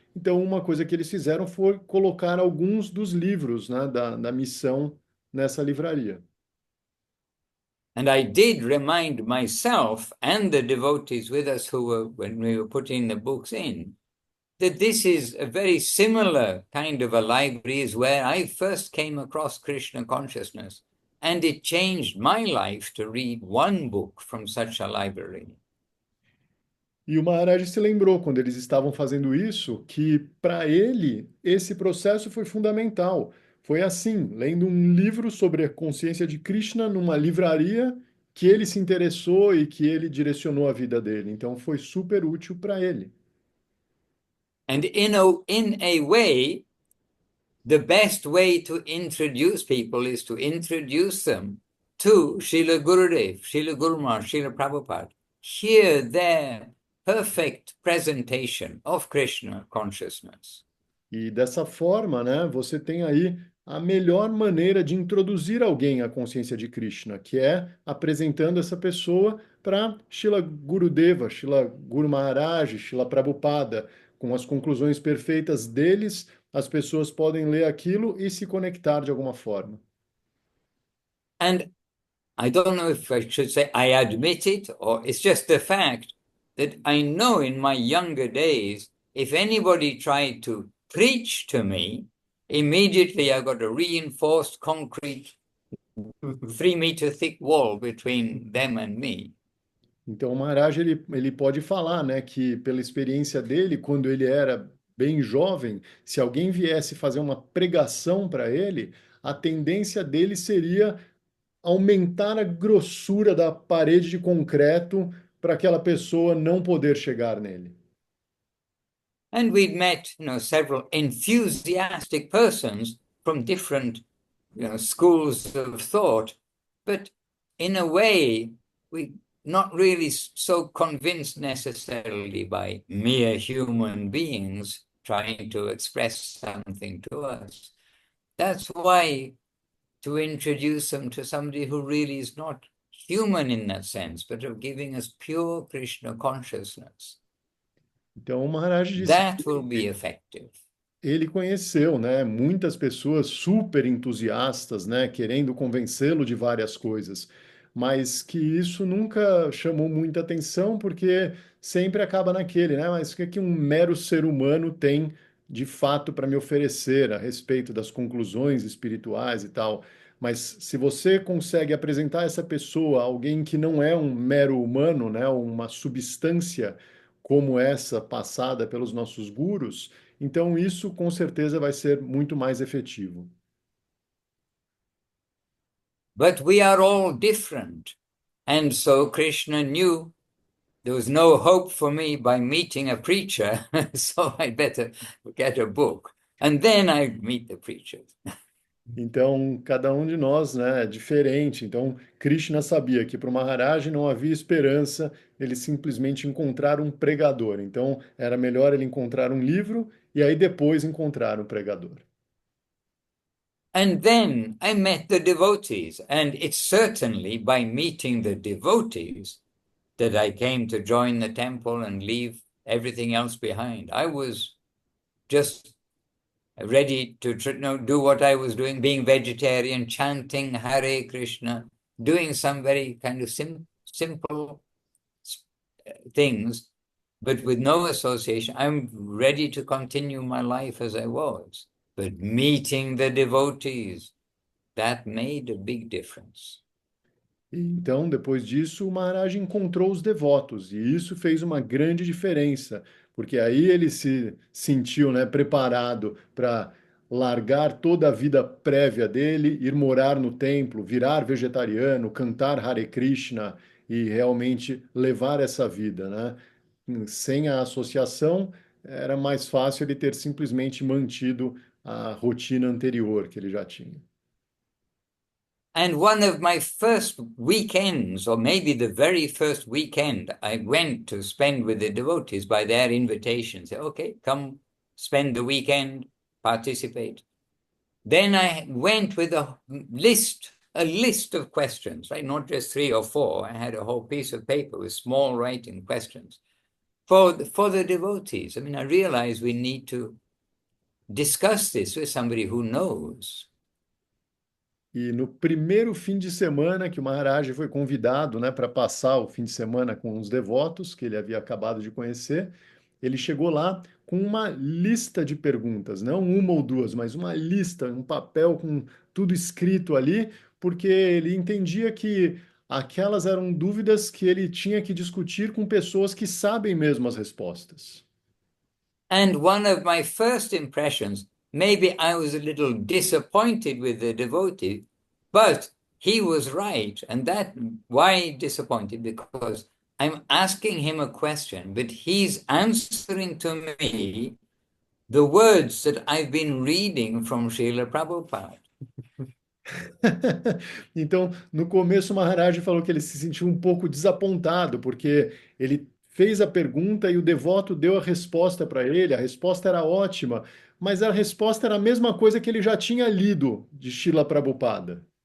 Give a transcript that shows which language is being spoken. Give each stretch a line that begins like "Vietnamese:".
Portuguese: Então, uma coisa que eles fizeram foi colocar alguns dos livros, né, da missão nessa livraria.
English: And I did remind myself and the devotees with us when we were putting the books in, that this is a very similar kind of a library as where I first came across Krishna consciousness. And it changed my life to read one book from such a library.
Portuguese: E o Maharaj se lembrou, quando eles estavam fazendo isso, que para ele esse processo foi fundamental. Foi assim, lendo um livro sobre a consciência de Krishna numa livraria, que ele se interessou e que ele direcionou a vida dele. Então foi super útil para ele.
English: And in a way, the best way to introduce people is to introduce them to Srila Gurudev, Srila Guru Maharaj, Srila Prabhupada. Hear their perfect presentation of Krishna consciousness.
Portuguese: E dessa forma, né, você tem aí a melhor maneira de introduzir alguém à consciência de Krishna, que é apresentando essa pessoa para Srila Gurudeva, Srila Guru Maharaj, Srila Prabhupada. Com as conclusões perfeitas deles, as pessoas podem ler aquilo e se conectar de alguma forma.
English: And I don't know if I should say I admit it, or it's just the fact that I know in my younger days, if anybody tried to preach to me, immediately I got a reinforced concrete 3-meter thick wall between them and me.
Portuguese: Então, o Maharaj ele pode falar, né, que pela experiência dele, quando ele era bem jovem, se alguém viesse fazer uma pregação para ele, a tendência dele seria aumentar a grossura da parede de concreto para aquela pessoa não poder chegar nele.
English: And we'd met, several enthusiastic persons from different, schools of thought, but in a way, we not really so convinced necessarily by mere human beings trying to express something to us. That's why to introduce them to somebody who really is not human in that sense, but of giving us pure Krishna consciousness.
Portuguese: Então, o Maharaj disse
English: That
Portuguese: que
English: will be effective.
Portuguese: ele conheceu, né, muitas pessoas super entusiastas, né, querendo convencê-lo de várias coisas. mas que isso nunca chamou muita atenção, porque sempre acaba naquele, né? Mas o que é que um mero ser humano tem de fato para me oferecer a respeito das conclusões espirituais e tal? Mas se você consegue apresentar essa pessoa, alguém que não é um mero humano, né, uma substância como essa passada pelos nossos gurus, então isso com certeza vai ser muito mais efetivo.
English: But we are all different. And so Krishna knew there was no hope for me by meeting a preacher, so I better get a book. And then I meet the preachers.
Portuguese: Então, cada um de nós, né, é diferente. Então, Krishna sabia que para o Maharaj não havia esperança ele simplesmente encontrar um pregador. Então, era melhor ele encontrar um livro e aí depois encontrar um pregador.
English: And then I met the devotees, and it's certainly by meeting the devotees that I came to join the temple and leave everything else behind. I was just ready to do what I was doing, being vegetarian, chanting Hare Krishna, doing some very kind of simple things, but with no association. I'm ready to continue my life as I was. But meeting the devotees, that made a big difference.
Portuguese: Então, depois disso, o Maharaj encontrou os devotos, e isso fez uma grande diferença, porque aí ele se sentiu, né, preparado para largar toda a vida prévia dele, ir morar no templo, virar vegetariano, cantar Hare Krishna e realmente levar essa vida, né? Sem a associação, era mais fácil ele ter simplesmente mantido a rotina anterior que ele já tinha.
English: And one of my first weekends, or maybe the very first weekend, I went to spend with the devotees by their invitation. Say, okay, come spend the weekend, participate. Then I went with a list of questions, right? Not just 3 or 4. I had a whole piece of paper with small writing questions for the devotees. I mean, I realized we need to discuss this with somebody who knows.
Portuguese: E no primeiro fim de semana que o Maharaj foi convidado, né, para passar o fim de semana com os devotos que ele havia acabado de conhecer, ele chegou lá com uma lista de perguntas, não uma ou duas, mas uma lista, um papel com tudo escrito ali, porque ele entendia que aquelas eram dúvidas que ele tinha que discutir com pessoas que sabem mesmo as respostas.
English: And one of my first impressions, maybe I was a little disappointed with the devotee, but he was right. And that, why disappointed? Because I'm asking him a question, but he's answering to me the words that I've been reading from Srila Prabhupada.
Portuguese: Então, no começo, o Maharaj falou que ele se sentiu um pouco desapontado, porque ele fez a pergunta e o devoto deu a resposta para ele. A resposta era ótima, mas a resposta era a mesma coisa que ele já tinha lido de Srila Prabhupada.